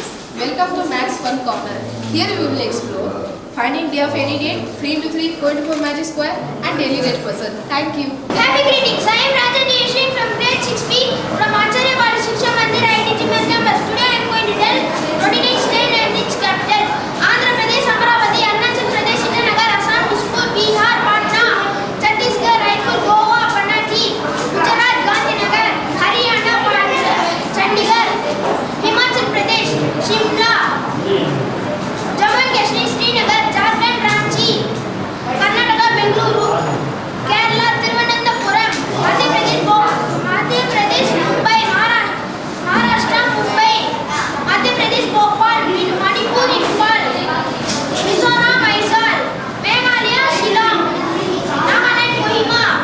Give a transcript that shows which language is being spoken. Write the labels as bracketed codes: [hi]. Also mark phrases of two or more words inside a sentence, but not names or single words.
[en] Welcome to Max Fun Corner. Here we will explore finding day of any date, 3 into 3, 4 into 4 magic square, and daily rate person. Thank you. Happy greetings. I am Rajan Yashin from grade 6B from Acharya Bala Shiksha Mandir IIT campus. Today I am going to tell 29 state and its capital. Andhra Pradesh, Amaravati, Arunachal Pradesh, Itanagar, Assam, Dispur, Bihar, Patna, Chhattisgarh, Raipur, Goa, Panaji, Gujarat, Gandhinagar, Haryana, Chandigarh, Himachal Pradesh, Shimla, Jammu and Kashmir, Srinagar, Jharkhand, Ranchi, Karnataka, Bengaluru, Kerala, Thiruvananthapuram, Madhya Pradesh, Mumbai, Maharashtra, Mumbai, Madhya Pradesh, Bhopal, Manipur, Imphal, Mizoram, Aizawl, Meghalaya, Shillong, Nagaland, Kohima,